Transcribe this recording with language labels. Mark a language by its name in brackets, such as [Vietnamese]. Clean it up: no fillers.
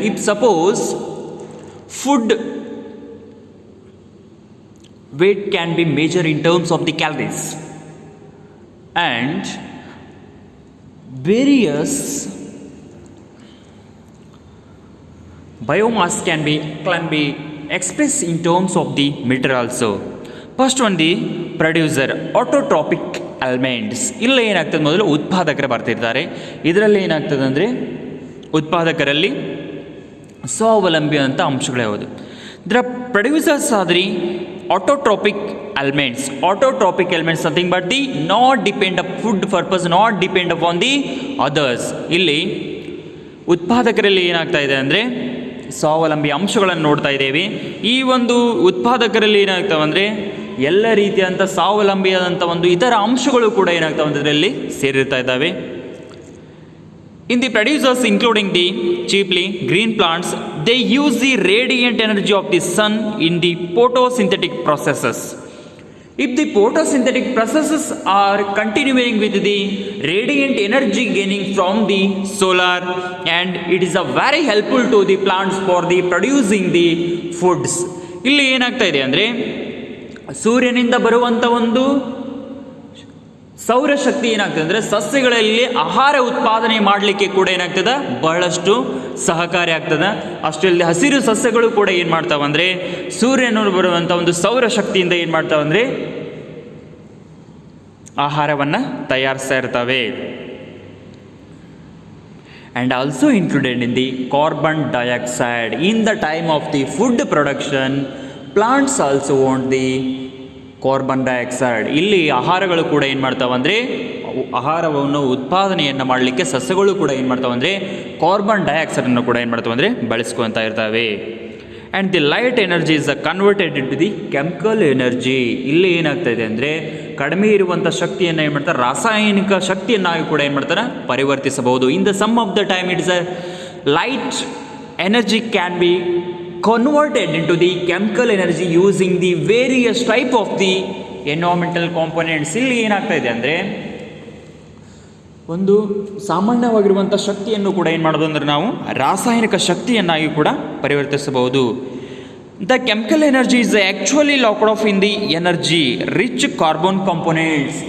[English] If suppose food weight can be measured in terms of the calories, and various biomass can be expressed in terms of the meter also. First one, the producer, autotrophic elements. [Kannada] ಇಲ್ಲ ಏನಾಗ್ತದೆ, ಮೊದಲು ಉತ್ಪಾದಕರು ಬರ್ತಿರ್ತಾರೆ. ಇದರಲ್ಲಿ ಏನಾಗ್ತದೆ ಅಂದರೆ ಉತ್ಪಾದಕರಲ್ಲಿ ಸ್ವಾವಲಂಬಿ ಅಂತ ಅಂಶಗಳು ಯಾವುದು. ಇದರ [English] producers [Kannada] ಆದ್ರಿ [English] Autotrophic elements. Autotrophic elements nothing but the not depend up food purpose, not depend upon the others. [Kannada] ಇಲ್ಲಿ ಉತ್ಪಾದಕರಲ್ಲಿ ಏನಾಗ್ತಾ ಇದೆ ಅಂದರೆ ಸ್ವಾವಲಂಬಿ ಅಂಶಗಳನ್ನು ನೋಡ್ತಾ ಇದ್ದೇವೆ. ಈ ಒಂದು ಉತ್ಪಾದಕರಲ್ಲಿ ಏನಾಗ್ತಾವೆ ಅಂದರೆ ಎಲ್ಲ ರೀತಿಯಾದಂಥ ಸ್ವಾವಲಂಬಿಯಾದಂಥ ಒಂದು ಇತರ ಅಂಶಗಳು ಕೂಡ ಏನಾಗ್ತಾವೆ ಅಂದರೆ ಇದರಲ್ಲಿ ಸೇರಿರ್ತಾ ಇದ್ದಾವೆ. [English] In the producers including the chiefly green plants, they use the radiant energy of the sun in the photosynthetic processes. If the photosynthetic processes are continuing with the radiant energy gaining from the solar, and it is a very helpful to the plants for the producing the foods. [Kannada] ಇಲ್ಲಿ ಏನಾಗ್ತಾ ಇದೆ ಅಂದರೆ ಸೂರ್ಯನಿಂದ ಬರುವಂಥ ಒಂದು ಸೌರಶಕ್ತಿ ಏನಾಗ್ತದೆ ಅಂದರೆ ಸಸ್ಯಗಳಲ್ಲಿ ಆಹಾರ ಉತ್ಪಾದನೆ ಮಾಡಲಿಕ್ಕೆ ಕೂಡ ಏನಾಗ್ತದೆ, ಬಹಳಷ್ಟು ಸಹಕಾರಿ ಆಗ್ತದೆ. ಅಷ್ಟೇ ಅಲ್ಲದೆ ಹಸಿರು ಸಸ್ಯಗಳು ಕೂಡ ಏನು ಮಾಡ್ತಾವಂದರೆ ಸೂರ್ಯನಲ್ಲಿ ಬರುವಂಥ ಒಂದು ಸೌರಶಕ್ತಿಯಿಂದ ಏನು ಮಾಡ್ತಾವಂದರೆ ಆಹಾರವನ್ನು ತಯಾರಿಸ್ತಾ ಇರ್ತವೆ. [English] and also included in the carbon dioxide in the time of the food production. Plants also want the carbon dioxide. [Kannada] ಇಲ್ಲಿ ಆಹಾರಗಳು ಕೂಡ ಏನು ಮಾಡ್ತಾವಂದರೆ ಆಹಾರವನ್ನು ಉತ್ಪಾದನೆಯನ್ನು ಮಾಡಲಿಕ್ಕೆ ಸಸ್ಯಗಳು ಕೂಡ ಏನು ಮಾಡ್ತಾವಂದರೆ ಕಾರ್ಬನ್ ಡೈಆಕ್ಸೈಡನ್ನು ಕೂಡ ಏನು ಮಾಡ್ತಾವಂದರೆ ಬಳಸ್ಕೊತಾ ಇರ್ತವೆ. [English] And the light energy is converted into the chemical energy. [Kannada] ಇಲ್ಲಿ ಏನಾಗ್ತಾ ಇದೆ ಅಂದರೆ ಕಡಿಮೆ ಇರುವಂಥ ಶಕ್ತಿಯನ್ನು ಏನು ಮಾಡ್ತಾರೆ, ರಾಸಾಯನಿಕ ಶಕ್ತಿಯನ್ನಾಗಿ ಕೂಡ ಏನು ಮಾಡ್ತಾರೆ ಪರಿವರ್ತಿಸಬಹುದು. [English] In the some of the time it's a light energy can be converted into the chemical energy using the various type of the environmental components. [Kannada] ಇಲ್ಲಿ ಏನಾಗ್ತಾ ಇದೆ ಅಂದರೆ ಒಂದು ಸಾಮಾನ್ಯವಾಗಿರುವಂಥ ಶಕ್ತಿಯನ್ನು ಕೂಡ ಏನು ಮಾಡೋದು ಅಂದರೆ ನಾವು ರಾಸಾಯನಿಕ ಶಕ್ತಿಯನ್ನಾಗಿ ಕೂಡ ಪರಿವರ್ತಿಸಬಹುದು. [English] The chemical energy is actually locked off in the energy rich carbon components.